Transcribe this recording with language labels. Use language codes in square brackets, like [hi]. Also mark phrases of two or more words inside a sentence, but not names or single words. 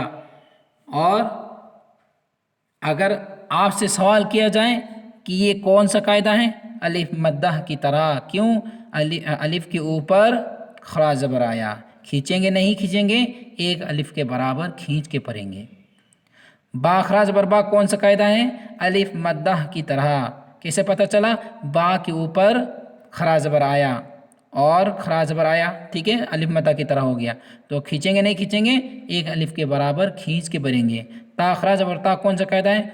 [ur] اور اگر آپ سے سوال کیا جائے کہ یہ کون سا قاعدہ ہے؟ الف مدہ کی طرح، کیوں؟ الف کے اوپر خرا زبر آیا، کھینچیں گے نہیں کھینچیں گے، ایک الف کے برابر کھینچ کے پڑھیں گے۔ با خرا زبر با کون سا قاعدہ ہے؟ الف مدہ کی طرح۔ کیسے پتہ چلا؟ با کے اوپر خرا زبر آیا اور خرا زبر آیا، ٹھیک ہے، الف مدہ کی طرح ہو گیا، تو کھینچیں گے نہیں کھینچیں گے، ایک الف کے برابر کھینچ کے پڑھیں گے۔ تا خرا زبر تا کون سا قاعدہ ہے؟